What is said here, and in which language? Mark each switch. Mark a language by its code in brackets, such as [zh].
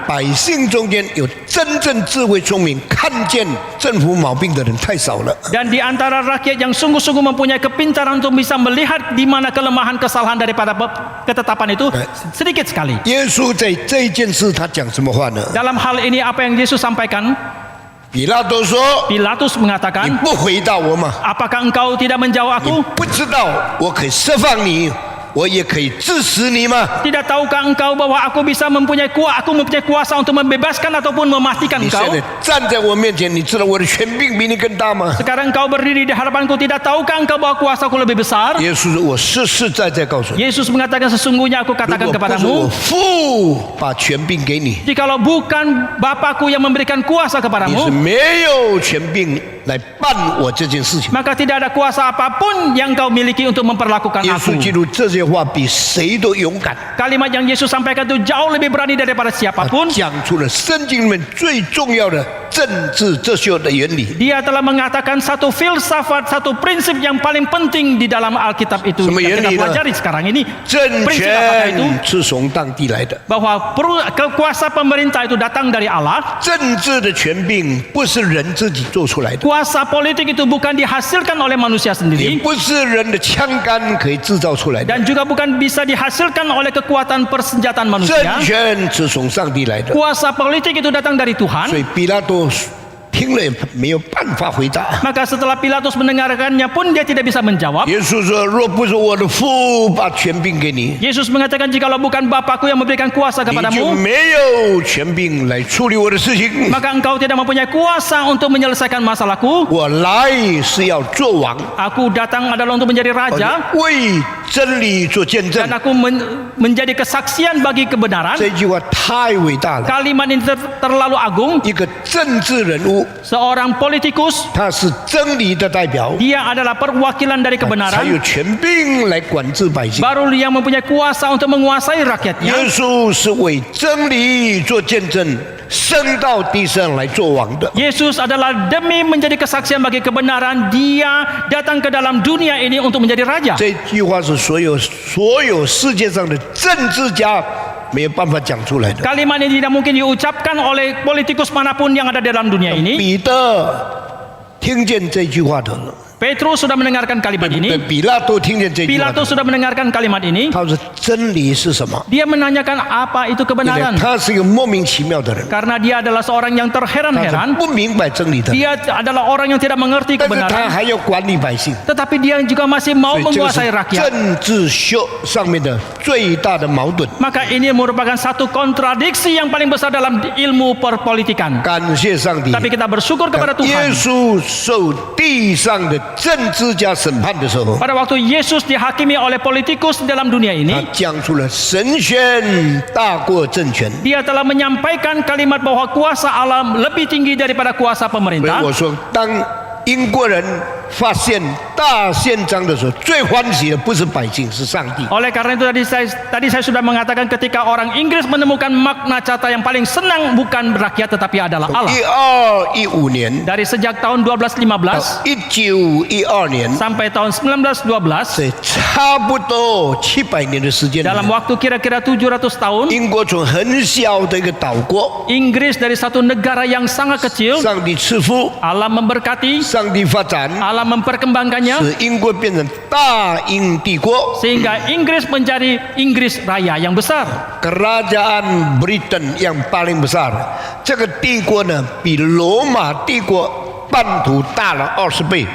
[zh] 百姓中间有真正智慧聪明看见政府毛病的人太少了。 [id] Dan di antara rakyat yang sungguh-sungguh mempunyai kepintaran untuk bisa melihat di mana kelemahan kesalahan daripada ketetapan itu sedikit sekali. [zh] 耶稣在这一件事他讲什么话呢？ [id] Dalam hal ini apa yang Yesus sampaikan? [zh] 比拉多说 [id] Pilatus：“ [zh] 你 [id] mengatakan, [zh] 不回答我吗？ [id] apakah engkau tidak menjawab [zh] 你 [id] aku? [zh] 不知道我可以释放你，我也可以致死你吗？ [id] Tidak tahukah engkau bahwa aku mempunyai kuasa untuk membebaskan ataupun mematikan [zh] 你现 [id] engkau? [zh] 在站在我面前，你知道我的权柄比你更大吗？ [id] Sekarang engkau berdiri di hadapanku, tidak tahukah engkau bahwa kuasaku lebih besar? [zh] 耶稣说：“我实实在在告诉你， [id] Yesus mengatakan, sesungguhnya aku [zh] 如 [id] katakan [zh] 果不是我 [id] kepadamu, [zh] 父把权柄给你， [id] jikalau bukan Bapakku yang memberikan kuasa [zh] 你是 [id] kepadamu, [zh] 没有权柄来办我这件事情。” [id] maka tidak ada kuasa apapun yang kau miliki untuk memperlakukan [zh] 耶稣 [id] aku. [zh] 基督这些话比谁都勇敢， [id] Kalimat yang Yesus sampaikan itu jauh lebih berani daripada [zh] 他 [id] siapapun. [zh] 讲出了圣经里面最重要的政治哲学的原理。 [id] Dia telah mengatakan satu filsafat, satu prinsip yang paling penting di dalam Alkitab itu Semua yang kita ini, pelajari sekarang ini. [zh] 政 [id] Prinsip apa itu? [zh] 权是从上帝来的， [id] Bahwa kekuasaan pemerintah itu datang dari Allah. [zh] 政治的权柄不是人自己做出来的， [id] Kuasa politik itu bukan dihasilkan oleh manusia [zh] 也 [id] sendiri [zh] 不是人的枪杆可以制造出来的。 [id] dan juga bukan bisa dihasilkan oleh kekuatan persenjataan [zh] 政 [id] manusia. [zh] 权是从上帝来的， [id] Kuasa politik itu datang dari [zh] 所 [id] Tuhan. [zh] 以比拉多听了也没有办法回答。 [id] Maka setelah Pilatus mendengarkannya pun dia tidak bisa menjawab. [zh] 耶稣说：“若不是我的父把权柄给你， [id] Yesus mengatakan, jikalau bukan Bapakku yang memberikan kuasa [zh] 你就 [id] kepadamu, [zh] 没有权柄来处理我的事情。 [id] maka engkau tidak mempunyai kuasa untuk menyelesaikan masalahku. [zh] 我来是要做王， [id] Aku datang adalah untuk menjadi raja [zh] 为真理做见证 [id] dan。 aku menjadi kesaksian bagi kebenaran. [zh] 这句话太伟大了。 [id] Kalimat ini terlalu agung. [zh] 一个政治人物， [id] Seorang politikus, [zh] 他是真理的代表， [id] dia adalah perwakilan dari [zh] 才 [id] kebenaran. [zh] 有权柄来管制百姓。 [id] Baru dia mempunyai kuasa untuk menguasai [zh] 耶 [id] rakyatnya. [zh] 稣是为真理做见证，升到地上来做王的。 [id] Yesus adalah demi menjadi kesaksian bagi kebenaran. Dia datang ke dalam dunia ini untuk menjadi raja. [zh] 这句话是所有世界上的政治家没有办法讲出来的。 [id] Kalimat ini tidak mungkin diucapkan oleh politikus manapun yang ada dalam dunia ini. [zh] 彼得听见这句话的， [id] Petrus sudah mendengarkan kalimat [zh] 对 [id] ini. [zh] 比拉多听见这句话的， [id] Pilatus sudah mendengarkan kalimat ini. [zh] 他说真理是什么？ [id] Dia menanyakan apa itu [zh] 对不对 [id] kebenaran. [zh] 他是一个莫名其妙的人， [id] Karena dia adalah seorang yang [zh] 他 [id] terheran-heran. [zh] 是不明白真理的人， [id] Dia adalah orang yang tidak mengerti [zh] 但是他 [id] kebenaran. [zh] 还要管理百姓。 [id] Tetapi dia juga masih mau [zh] 所以这个是 [id] menguasai rakyat. [zh] 政治秀上面的最大的矛盾。 [id] Maka ini merupakan satu kontradiksi yang paling besar dalam ilmu perpolitikan. [zh] 感谢上帝， [id] Tapi kita bersyukur kepada [zh] 耶稣受地上的政治家审判的时候， [id] Pada waktu Yesus dihakimi oleh politikus dalam dunia [zh] 他 [id] ini, [zh] 讲出了神权大过政权。 [id] dia telah menyampaikan kalimat bahwa kuasa alam lebih tinggi daripada kuasa [zh] 所以 [id] pemerintah. [zh] 我说，当英国人发现大宪章的时候，最欢喜的不是百姓，是上帝。 [id] Oleh karena itu tadi saya sudah mengatakan ketika orang Inggris menemukan makna kata yang paling senang bukan rakyat tetapi adalah Allah. [zh] 1215年 [id] Dari sejak tahun 1215 [zh] 1912年， [id] sampai tahun 1912, [zh] 这差不多700年的时间里 [id] dalam [zh] 面， [id] waktu kira-kira 700 tahun, [zh] 英国从很小的一个岛国， [id] Inggris dari satu negara yang sangat kecil, [zh] 上帝赐福， [id] Allah memberkati, [zh] 上帝发展， [id] Allah memperkembangkannya [zh] 使英国变成大英帝国。 [id] sehingga Inggris menjadi Inggris Raya yang besar. Kerajaan Britain yang paling besar， [zh] 这个帝国呢，比罗马帝国半途大了20倍。